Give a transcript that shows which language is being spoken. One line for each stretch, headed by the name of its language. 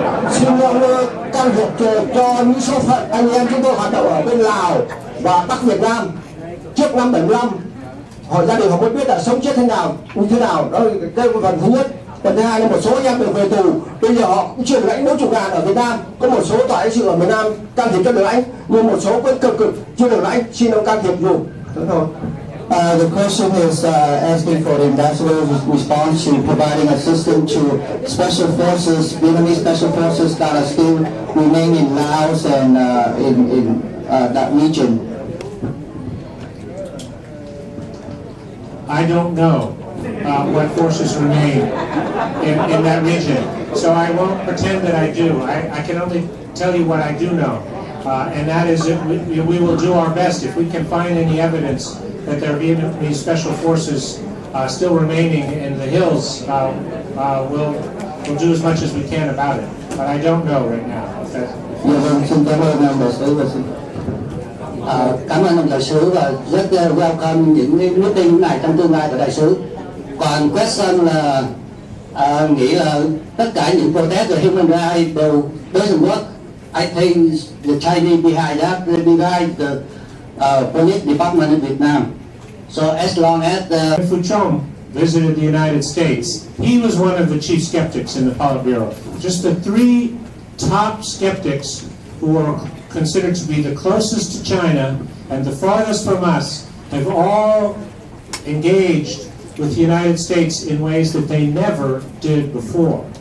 Vietnamese: Xin ông can thiệp cho những số phận anh em chúng tôi hoạt động ở bên Lào và Bắc Việt Nam trước năm 75. Họ gia đình họ muốn biết là sống chết thế nào, như thế nào, đó là cái phần thứ nhất. Phần thứ hai là một số anh em được về tù, bây giờ họ cũng chưa được lãnh 40 ngàn ở Việt Nam, có một số tòa lãnh sự ở miền Nam can thiệp cho được lãnh, nhưng một số vẫn cực chưa được lãnh, xin ông can thiệp dùm. Thế thôi.
English: The question is asking for the ambassador's response to providing assistance to special forces, Vietnamese special forces that are still remain in Laos and in that region. I don't know what forces remain in that region, so I won't pretend that I do. I can only tell you what I do know, and that is that we will do our best if we can find any evidence that there are Vietnamese special forces still remaining in the hills. We'll do as much as we can about it, but I don't know right now.
Vietnamese: Xin cảm ơn ông đại sứ và cảm ơn ông đại sứ và rất welcome những meeting này trong tương lai của đại sứ. Còn question là nghĩ là tất cả những protest về
English: human rights
Vietnamese: đều
English: doesn't work. I think the Chinese behind that, behind the police department in Vietnam. So as long as Phu Trong visited the United States, he was one of the chief skeptics in the Politburo. Just the 3 top skeptics who are considered to be the closest to China and the farthest from us have all engaged with the United States in ways that they never did before.